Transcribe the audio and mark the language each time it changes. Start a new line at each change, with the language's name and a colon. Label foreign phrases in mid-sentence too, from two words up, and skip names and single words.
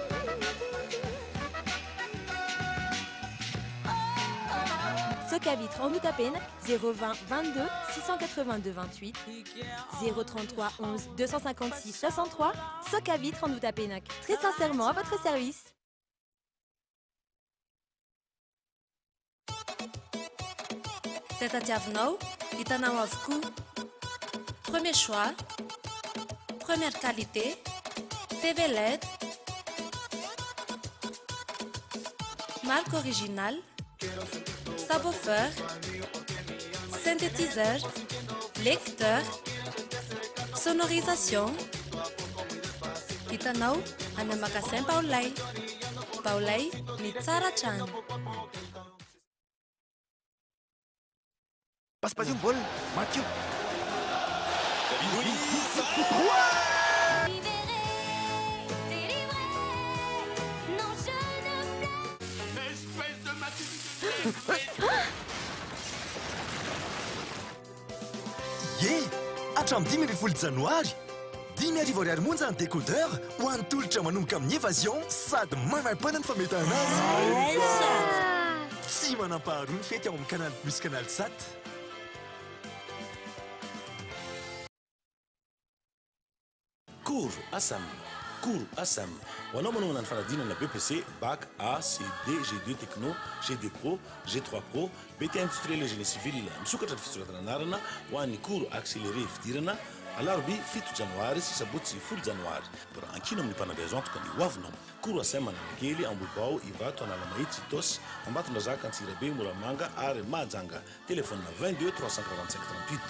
French: Soka Vitre en Outapenac, 020 22 682 28, 033 11 256 63, Soka Vitre en Outapenac. Très sincèrement à votre service.
Malagasy: Tetiavinao, hitanao avokoa.
French: Premier choix, première qualité, TV LED, marque originale, subwoofer, synthétiseur, lecteur, sonorisation.
Malagasy: Hitanao any magasin Baolay. Baolay ny tsara trano.
French: Passe-passe une boule, Mathieu.
Malagasy: Ye, hatram 20 janoary 10 monja ny décodeur ho an'ny tolotra manomboka amin'ny évasion sady manam-pana ny fametahana azy. Tsy manam-paharoa ny fety ao amin'ny canal plus canal sat. Cours Assam. Cours Assam. Ho anao manao ny fanadinana BPC,
French: Bac A, C, D, G2 Techno, G2 Pro, G3 Pro, BT industriel et génie civil.
Malagasy: Misokatra ny fisoratana anarana ho an'ny
French: cours accéléré
Malagasy: fidirana alarobia 7 janoary sy sabotsy 10 janoary. Por ankino amin'ny mpanabe azo antoka ny hoavinao. Cours Assam Analakely, Ambobao, Ivato, Analamahitsy, Tos, Ambatondrazaka, Antsirabe, Moramanga ary Mahajanga.
French: Téléphone 22 345 38.